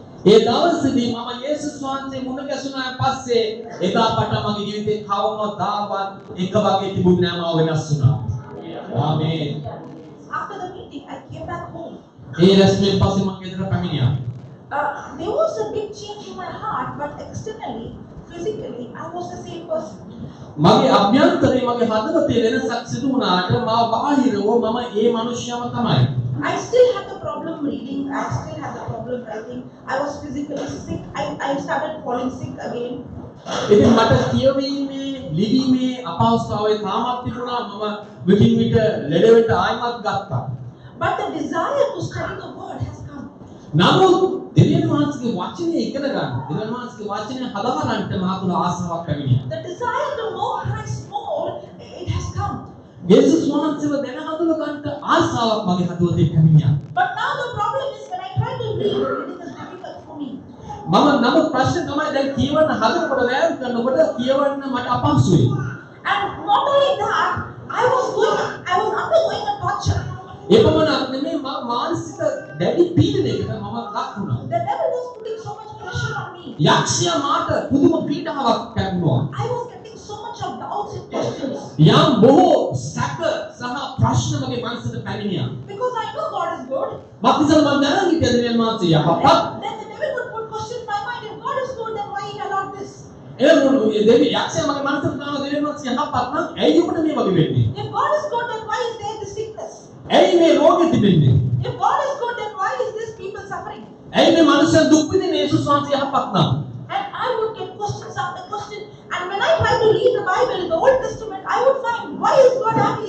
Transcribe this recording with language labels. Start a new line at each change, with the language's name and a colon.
Sinhala: ඒ දවසේදී මම යේසුස් වහන්සේ මුණ ගැසුණාන් පස්සේ එදා පටන් මගේ ජීවිතේ කවමදාවත් එක වගේ තිබුණේ නැහැ මාව වෙනස් වුණා. ආමේන්.
English: After the meeting, I came back home.
Sinhala: ඒ රැස්මෙන් පස්සේ මම ගෙදර පැමිණියා.
English: There was a big change in my heart, but externally, physically, I was the same person.
Sinhala: මගේ අභ්‍යන්තරේ මගේ හදවතේ වෙනසක් සිදු වුණාට මාව බාහිරව මම ඒ මිනිහයම තමයි.
English: I still had the problem reading. I still had the problem writing. I was physically sick. I started falling sick again.
Sinhala: ඉතින් මට කියවීමේ ලිවීමේ අපහසුතාවය තාමත් තිබුණා. මම විටින් විට ලෙඩ වෙන්න ආයිමත් ගත්තා.
English: But the desire to study the word has come.
Sinhala: නමුත් දෙවියන් වහන්සේගේ වචනේ ඉගෙන ගන්න, දෙවියන් වහන්සේගේ වචනේ හදාගන්නට මා තුළ ආසාවක් පැමිණියා.
English: The desire to know Christ more, it has come.
Sinhala: යේසුස් වහන්සේව දැන හඳුනගන්න ආසාවක් මගේ හදවතේ පැමිණියා.
English: But now the problem is when I try to read, reading is difficult for me.
Sinhala: මම නමුත් ප්‍රශ්නේ තමයි දැන් කියවන්න හදනකොට වෑයම් කරනකොට කියවන්න මට අපහසුයි.
English: And not only that, I was undergoing a torture.
Sinhala: එපමණක් නෙමෙයි මම මානසික දැඩි පීඩනයකට මම ලක් වුණා.
English: The devil was putting so much pressure on me.
Sinhala: යක්ෂයා මාට පුදුම පීඩාවක් පැමිණුවා.
English: I was getting so much of doubts and questions.
Sinhala: යම් බොහෝ සැක සහ ප්‍රශ්න මගේ මනසට පැමිණියා.
English: Because I know God is good.
Sinhala: මක්නිසාද මම දැනන් හිටියේ දෙවියන් වහන්සේ යහපත්.
English: Then the devil would put question in my mind, if God is good, then why he allowed this?
Sinhala: දෙවි යක්ෂයා මගේ මනසට දාන දෙවියන් වහන්සේ යහපත් නම් ඇයි ඔබට මේ වගේ වෙන්නේ?
English: If God is good, then why is there this sickness?
Sinhala: ඇයි මේ රෝගෙ තිබෙන්නේ?
English: If God is good, then why is this people suffering?
Sinhala: ඇයි මේ මනුස්සයන් දුක් විඳින්නේ යේසුස් වහන්සේ යහපත් නම්?
English: And I would get questions after question. And when I try to read the Bible in the Old Testament, I would find, why is God happy?